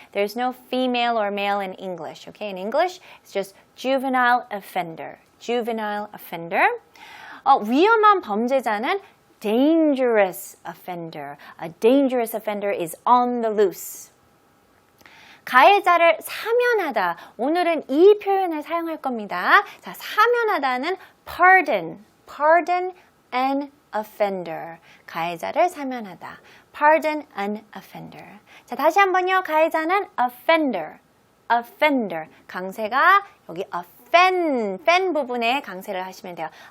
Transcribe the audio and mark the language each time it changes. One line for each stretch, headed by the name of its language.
English: There's no female or male in English. Okay, in English, it's just juvenile offender. juvenile offender.
Korean: 위험한 범죄자는
English: dangerous offender. A dangerous offender is on the loose.
Korean: 가해자를 사면하다. 오늘은 이 표현을 사용할 겁니다. 자, 사면하다는
English: pardon an offender.
Korean: 가해자를 사면하다.
English: Pardon an offender.
Korean: 자, 다시 한번요. 가해자는 offender. 강세가 여기 offend 부분에 강세를 하시면 돼요.